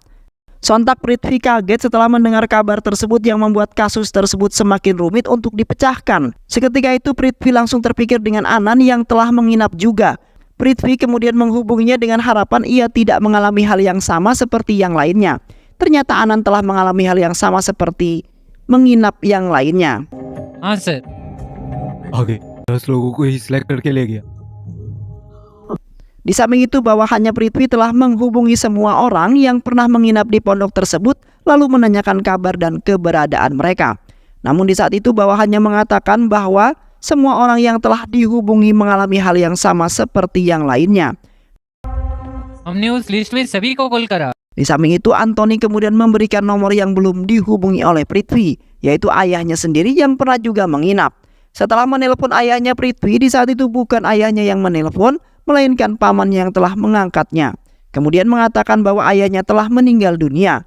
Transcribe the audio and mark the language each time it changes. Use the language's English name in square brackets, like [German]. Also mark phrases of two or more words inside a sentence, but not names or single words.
[Indonesian] Sontak Prithvi kaget setelah mendengar kabar tersebut yang membuat kasus tersebut semakin rumit untuk dipecahkan. Seketika itu Prithvi langsung terpikir dengan Anand yang telah menginap juga. Prithvi kemudian menghubunginya dengan harapan ia tidak mengalami hal yang sama seperti yang lainnya. Ternyata Anand telah mengalami hal yang sama seperti menginap yang lainnya. [Hindi] हाँ सर आगे 10 लोगों को ही सिलेक्ट करके ले गया। [Indonesian] Di samping itu bawahannya Prithvi telah menghubungi semua orang yang pernah menginap di pondok tersebut lalu menanyakan kabar dan keberadaan mereka. Namun di saat itu bawahannya mengatakan bahwa semua orang yang telah dihubungi mengalami hal yang sama seperti yang lainnya. [Hindi] हमने उस लिस्ट में सभी को कॉल करा। [Indonesian] Di samping itu Anthony kemudian memberikan nomor yang belum dihubungi oleh Prithvi, yaitu ayahnya sendiri yang pernah juga menginap. Setelah menelpon ayahnya Prithvi, di saat itu bukan ayahnya yang menelpon, melainkan paman yang telah mengangkatnya. Kemudian mengatakan bahwa ayahnya telah meninggal dunia.